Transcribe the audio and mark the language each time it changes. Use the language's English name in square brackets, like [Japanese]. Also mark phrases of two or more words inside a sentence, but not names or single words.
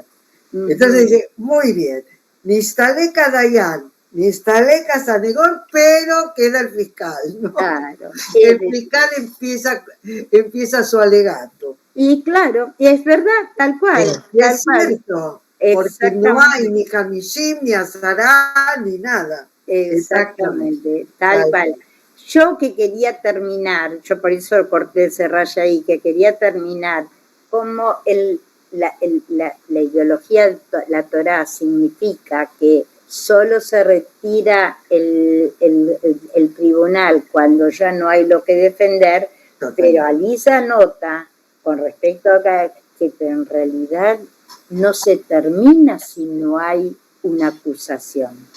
[Spanish] Entonces dice, muy bien, [Hebrew] Nistaleka Dayan, Nistaleka Sanegor, [Spanish] pero queda el fiscal, ¿no? Claro. El fiscal empieza su alegato. Y claro, y es verdad, tal cual. Y es cierto, porque no hay ni Hamishim, ni Azará, ni nada. Exactamente, tal cual. Yo que quería terminar, yo por eso corté ese rayo ahí, que quería terminar como la ideología, la Torá significa que solo se retira el tribunal cuando ya no hay lo que defender, pero Alisa nota con respecto a que en realidad no se termina si no hay una acusación.